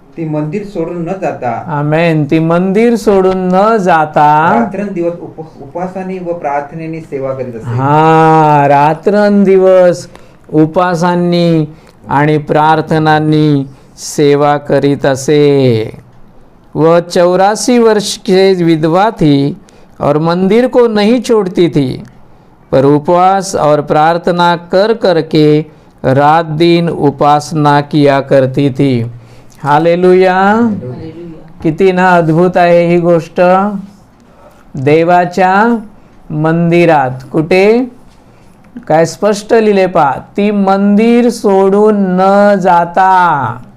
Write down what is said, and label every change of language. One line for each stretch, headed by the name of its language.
Marathi: ती मंदिर सोडून न जाता, आमेन, ती मंदिर सोडून न जाता रात्रंदिवस उपासाने व प्रार्थनेने सेवा करीत असे. हा, रात्रंदिवस उपासांनी आणि प्रार्थनांनी सेवा करीत असे.
Hindi: वह 84 वर्ष की विधवा थी और मंदिर को नहीं छोड़ती थी, पर उपवास और प्रार्थना कर करके रात दिन उपासना किया करती थी. हालेलुया.
Marathi: किती ना अद्भुत आहे ही गोष्ट. देवाच्या मंदिरात कुठे, काय स्पष्ट लिहिले पहा, ती मंदिर सोडून न जाता.